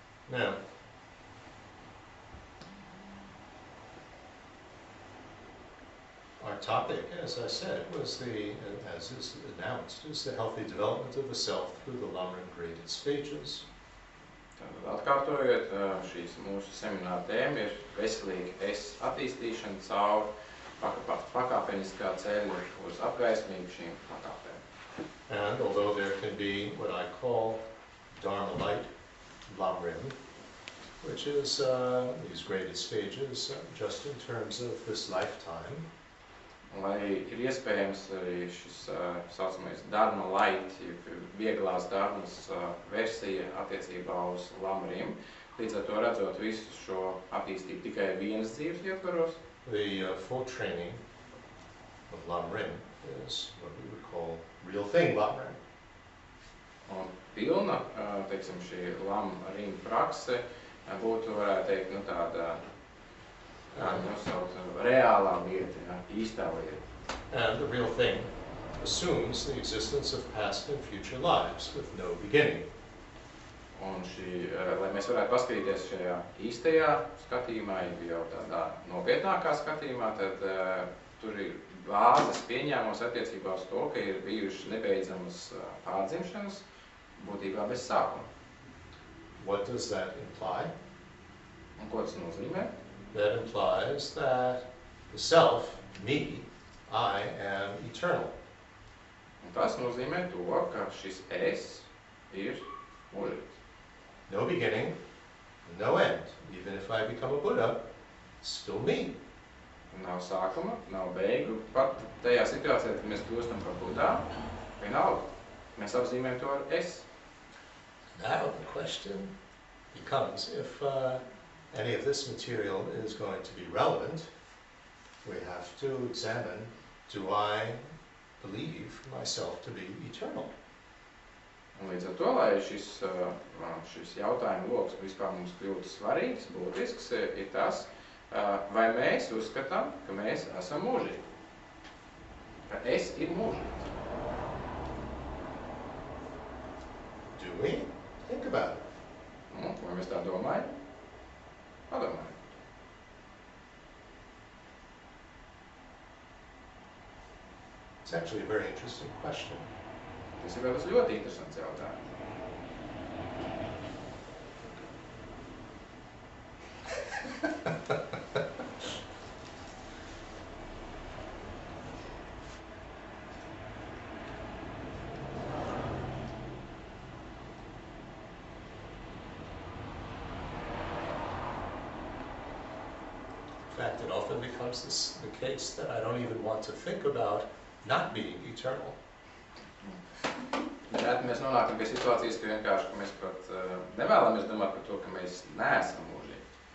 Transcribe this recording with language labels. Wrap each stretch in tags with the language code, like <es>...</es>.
<en>Now, our topic, as I said, was as is announced, is the healthy development of the self through the Lamrim graded stages.</en> <lv>Tātad atkārtojot, šīs mūsu semināra tēma ir veselīga es attīstīšana caur pakāpeniskā ceļa uz apgaismību šīm pakāpēm.</lv> <en>And although there can be what I call Dharma light, Lamrim, which is these graded stages just in terms of this lifetime.</en> <lv>Lai ir iespējams arī šis saucamais Dharma light, vieglās dharmas versija attiecībā uz Lamrim, līdz ar to redzot visu šo attīstību tikai vienas dzīves ietvaros.</lv> <en>The full training of Lamrim is what we would call real thing Lamrim.</en> <lv>Un pilna, teiksim, šī Lamrim prakse būtu, varētu teikt, nu tāda, kā nosaukt, reālā lieta, ja, īstā lieta.</lv> <en>And the real thing assumes the existence of past and future lives with no beginning.</en> <lv>Un šī, lai mēs varētu paskatīties šajā īstajā skatījumā, jau tādā nopietnākā skatījumā, tad tur ir bāzes pieņēmums attiecībā uz to, ka ir bijušas nebeidzamas pārdzimšanas, būtībā bez sākuma.</lv> <en>What does that imply?</en> <lv>Un ko tas nozīmē?</lv> <en>That implies that the self, me, I am eternal.</en> <lv>Un tas nozīmē to, ka šis es ir mūžīgs.</lv> <en>No beginning, no end. Even if I become a Buddha, it's still me.</en> <lv>Nav sākuma, nav beigu. Pat tajā situācijā, kad mēs kļūstam par Budā, vienalga. Mēs apzīmējam to ar es.</lv> <en>Now the question becomes, if any of this material is going to be relevant, we have to examine, do I believe myself to be eternal?</en> <lv>Un līdz ar to, lai šis jautājuma loks vispār mums kļūtu svarīgs, būtisks, ir tas, vai mēs uzskatām, ka mēs esam mūžīgi. Ka es ir mūžīgs.</lv> <en>Do we? Think about it.</en> <lv>Vai mēs tā domājam? Padomājam.</lv> <en>It's actually a very interesting question.</en> <lv>Tas ir tas ļoti interesants jautājums.</lv> <en>In fact, it often becomes the case that I don't even want to think about not being eternal.</en> <lv>Nereti mēs nonākam pie situācijas, ka vienkārši ka mēs pat nevēlamies domāt par to, ka mēs neesam mūžīgi.</lv>